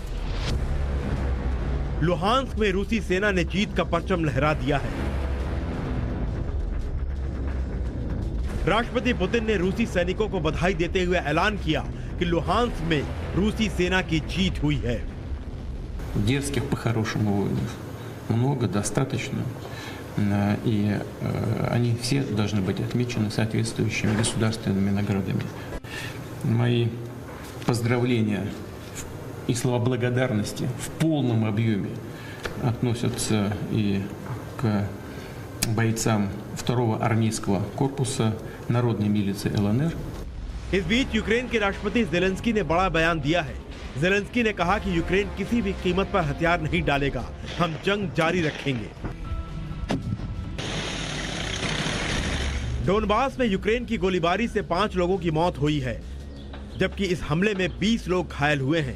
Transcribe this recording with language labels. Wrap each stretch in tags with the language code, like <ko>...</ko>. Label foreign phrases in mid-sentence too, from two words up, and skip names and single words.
<hi>लुहांस्क में रूसी सेना ने जीत का परचम लहरा दिया है। राष्ट्रपति पुतिन ने रूसी सैनिकों को बधाई देते हुए ऐलान किया कि लुहांस्क में रूसी सेना की जीत हुई है।</hi> <ru>Дерзких по-хорошему воинов много, достаточно, и они все должны быть отмечены соответствующими государственными наградами. Мои поздравления и слова благодарности в полном объеме относятся и к бойцам 2-го армейского корпуса народной милиции ЛНР.</ru> <hi>इस बीच यूक्रेन के राष्ट्रपति ज़ेलेंस्की ने बड़ा बयान दिया है। ज़ेलेंस्की ने कहा कि यूक्रेन किसी भी कीमत पर हथियार नहीं डालेगा, हम जंग जारी रखेंगे। डोनबास में यूक्रेन की गोलीबारी से 5 लोगों की मौत हुई है, जबकि इस हमले में 20 लोग घायल हुए हैं।</hi>